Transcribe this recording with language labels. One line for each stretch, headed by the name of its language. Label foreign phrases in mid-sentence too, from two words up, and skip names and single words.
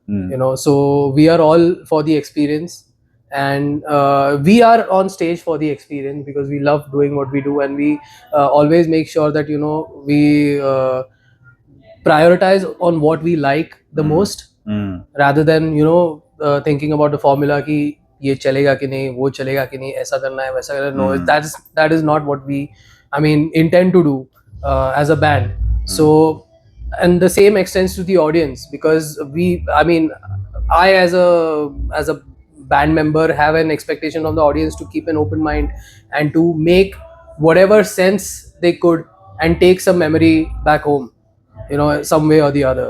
English: So we are all for the experience, and we are on stage for the experience because we love doing what we do, and we always make sure that we prioritize on what we like the most, rather than thinking about the formula
Hindi: कि ये चलेगा कि नहीं, वो चलेगा कि नहीं, ऐसा करना है, वैसा करना है.
English: No, that is not what we intend to do as a band. So, and the same extends to the audience, because I as a band member have an expectation of the audience to keep an open mind and to make whatever sense they could and take some memory back home, some way or the other.